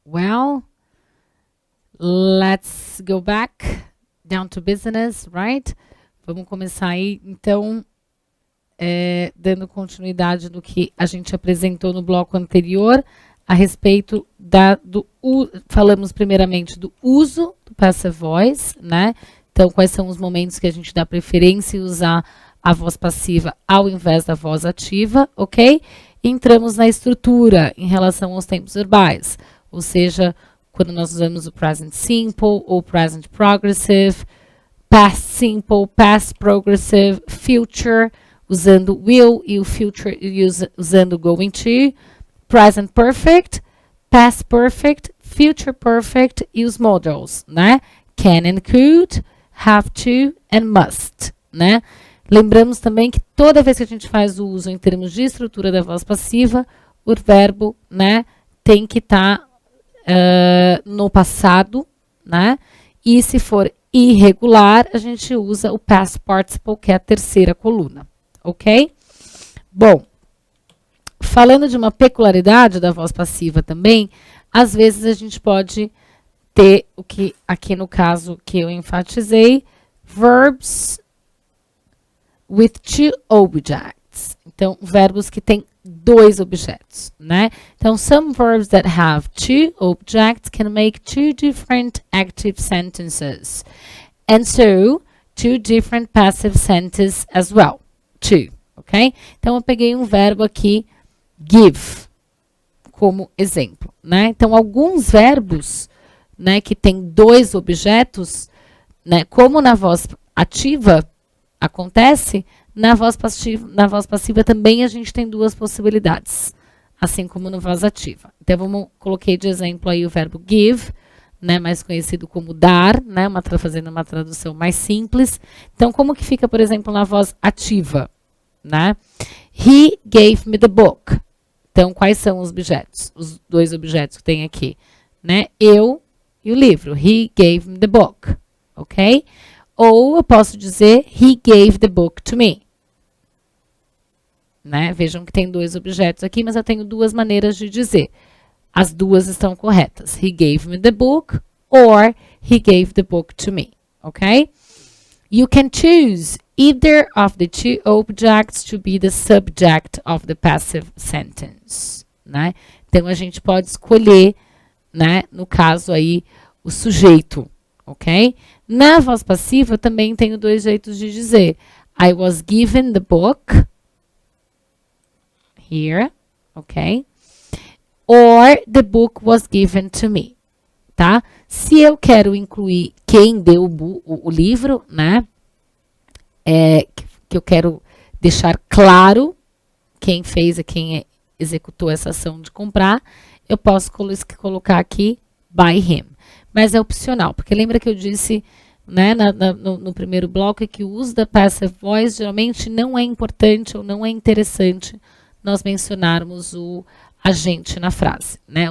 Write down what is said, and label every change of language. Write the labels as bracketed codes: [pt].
[en] Well, let's go back down to business, right? [pt] Vamos começar aí, então, dando continuidade do que a gente apresentou no bloco anterior, a respeito falamos primeiramente do uso do passive voice, né? Então, quais são os momentos que a gente dá preferência em usar a voz passiva ao invés da voz ativa, ok? E entramos na estrutura em relação aos tempos verbais, ou seja, quando nós usamos o present simple ou present progressive, past simple, past progressive, future, usando will e o future usando going to, present perfect, past perfect, future perfect e os modals, né? [en] Can and could, have to and must, né? [pt] Lembramos também que toda vez que a gente faz o uso em termos de estrutura da voz passiva, o verbo, né, tem que estar no passado, né? E se for irregular, a gente usa o past participle, que é a terceira coluna, ok? Bom, falando de uma peculiaridade da voz passiva também, às vezes a gente pode ter o que aqui no caso que eu enfatizei, verbs with two objects. Então, verbos que têm dois objetos, né? [en] Então, some verbs that have two objects can make two different active sentences. And so, two different passive sentences as well. Two, ok? [pt] Então, eu peguei um verbo aqui, give, como exemplo, né? Então, alguns verbos, né, que têm dois objetos, né, como na voz ativa acontece, na voz passiva também a gente tem duas possibilidades, assim como na voz ativa. Então, coloquei de exemplo aí o verbo give, né, mais conhecido como dar, né, fazendo uma tradução mais simples. Então, como que fica, por exemplo, na voz ativa, né? He gave me the book. Então, quais são os objetos? Os dois objetos que tem aqui, né? Eu e o livro. He gave me the book, ok? Ou eu posso dizer, he gave the book to me. Né? Vejam que tem dois objetos aqui, mas eu tenho duas maneiras de dizer. As duas estão corretas. He gave me the book or he gave the book to me, ok? [en] You can choose either of the two objects to be the subject of the passive sentence, né? [pt] Então, a gente pode escolher, né, no caso aí, o sujeito, ok? Na voz passiva, eu também tenho dois jeitos de dizer. [en] I was given the book, here, ok? Or the book was given to me, tá? [pt] Se eu quero incluir quem deu o livro, né? Que eu quero deixar claro quem fez e quem executou essa ação de comprar, eu posso colocar aqui by him. Mas é opcional, porque lembra que eu disse, né, no primeiro bloco que o uso da passive voice geralmente não é importante ou não é interessante nós mencionarmos o agente na frase, né?